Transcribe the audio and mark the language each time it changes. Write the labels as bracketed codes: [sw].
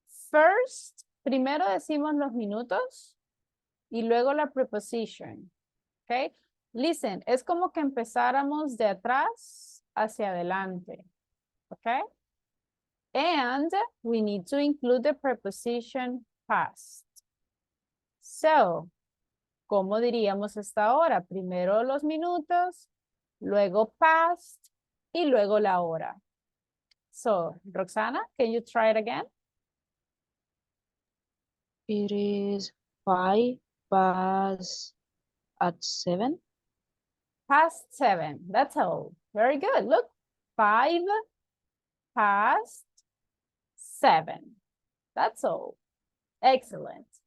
[es] First, primero decimos los minutos y luego la preposition. Okay? Listen, es como que empezáramos de atrás hacia adelante. [en] Okay? And we need to include the preposition past. [es] So, ¿cómo diríamos esta hora? Primero los minutos, luego past y luego la hora. [en] So, Roxana, can you try it again? It is 5 past at 7. Past 7, that's all. Very good. Look, 5 past 7. That's all. Excellent.